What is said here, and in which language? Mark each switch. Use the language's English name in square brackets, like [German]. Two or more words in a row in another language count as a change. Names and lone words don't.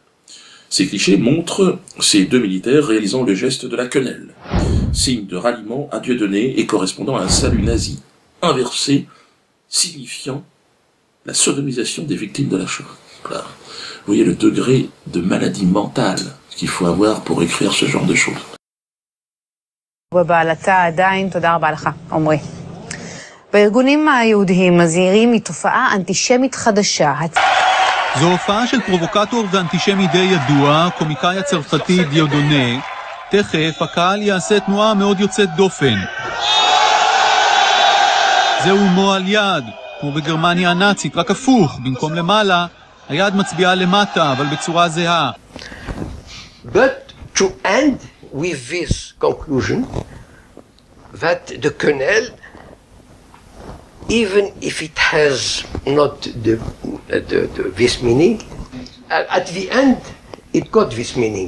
[French] Ces clichés montrent ces 2 militaires réalisant le geste de la quenelle, signe de ralliement à Dieudonné et correspondant à un salut nazi inversé, signifiant la sodomisation des victimes de la Shoah. Voilà. Vous voyez le degré de maladie mentale qu'il faut avoir pour écrire ce genre de choses. [Hebrew] ובעלתה עדיין, תודה רבה לך, עומרי. בארגונים היהודיים מזהירים מתופעה אנטישמית חדשה. זו הופעה של פרובוקטור ואנטישמי די ידוע, קומיקאי הצרפתי דיודונה. תכף הקהל יעשה תנועה מאוד יוצאת דופן. זהו מועל יד, כמו בגרמניה הנאצית, רק הפוך, במקום למעלה, היד מצביעה למטה, אבל בצורה זהה. [English] But to end with this conclusion that the quenelle, even if it has not this meaning, at the end it got this meaning.